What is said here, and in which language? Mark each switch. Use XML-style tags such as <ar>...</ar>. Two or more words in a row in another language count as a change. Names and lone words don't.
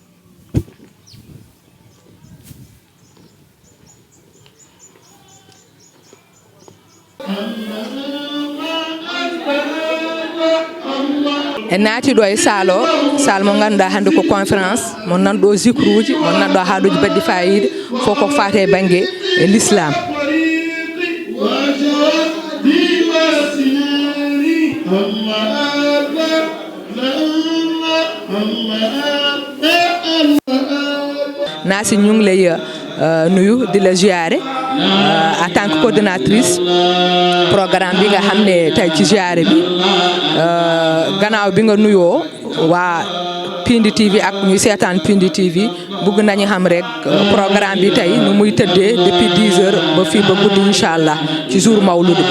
<ff>en naati ɗo e salle mo ganduɗa hande ko conférence mo nanɗo zicruji mo nanɗo haaɗuji baɗɗi fayida fof ko fate banggue e</ff> <fr>l'islam</fr> <wo>Nasi Ñungley nuyu di la ziare</wo> <fr>en tant que coordinatrice</fr> <wo>programme bi nga xam ne tey ci ziare bi gannaaw bi nga nuyoo waa Pindi TV ak ñuy seetaan Pindi TV bëgg nañu xam rek programme bi tey nu muy tëddee</wo> <fr>depuis 10 heures</fr> <wo>ba fii ba guddi</wo> <ar>إن شاء الله</ar> <wo>ci jour mawlud bi.</wo>